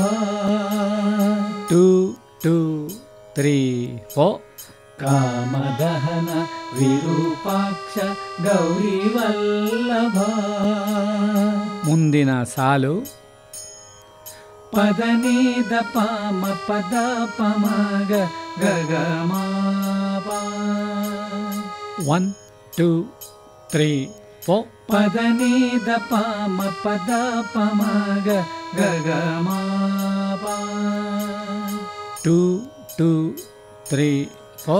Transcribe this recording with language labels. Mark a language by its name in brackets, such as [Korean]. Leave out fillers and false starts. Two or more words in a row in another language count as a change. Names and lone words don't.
[Kannada] 2, 2, 3, 4. ಕಾಮದಹನ ವಿರೂಪಾಕ್ಷ ಗೌರಿವಲ್ಲಭ. ಮುಂದಿನ ಸಾಲು ಪದ ನೀ ದ ಪ ಮ ಪದ ಪ ಮ ಗ ಗ ಗ ಮ ಪ. 1, 2, 3, 4. ಪದ ನೀ ದ ಪ ಮ ಪದ ಪ ಮ ಗ ಗ ಗ ಮ ಪ. 2, 2, 3, 4.